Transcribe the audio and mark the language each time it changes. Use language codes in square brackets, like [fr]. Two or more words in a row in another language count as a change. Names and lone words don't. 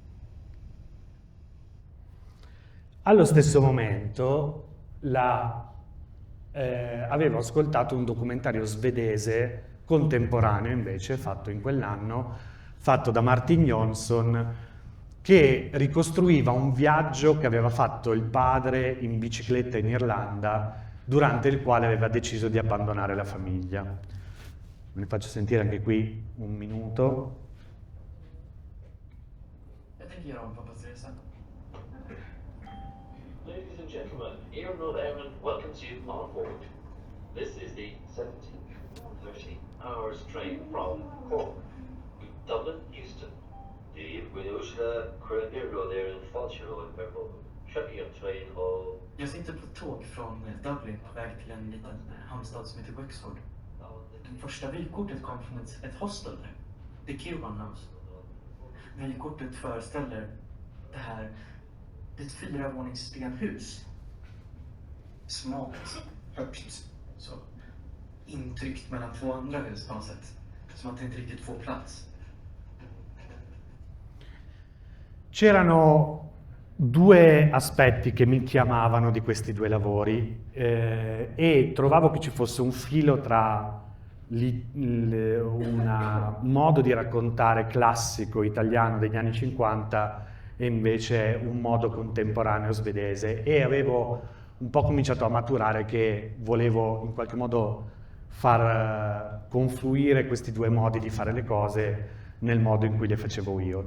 [it] Allo stesso momento avevo ascoltato un documentario svedese contemporaneo invece, fatto in quell'anno, fatto da Martin Jonsson, che ricostruiva un viaggio che aveva fatto il padre in bicicletta in Irlanda, durante il quale aveva deciso di abbandonare la famiglia. Ve ne faccio sentire anche qui un minuto. [sv] Jag tänker göra om pappas resa. [en] Ladies and gentlemen, Air North Airman welcomes you on board. This is the 17:30 hours train from Cork, Dublin, Houston. The Winushla, Air North Airman, Falchero, and Verbo. Checking up train all. [sv] Jag sitter på tåg från Dublin på väg till en liten hamnstad som heter Wexford. Det första vykortet kom från ett hostel där. The Kirwan House. Vykortet föreställer det är ett 4-vånings stenhus. Smalt, högt, så intryckt mellan 2 andra hus på något sätt. Som att det inte riktigt får plats. [it] C'erano due aspetti che mi chiamavano di questi due lavori e trovavo che ci fosse un filo tra un modo di raccontare classico italiano degli anni 50 e invece un modo contemporaneo svedese, e avevo un po' cominciato a maturare che volevo in qualche modo far confluire questi due modi di fare le cose nel modo in cui le facevo io.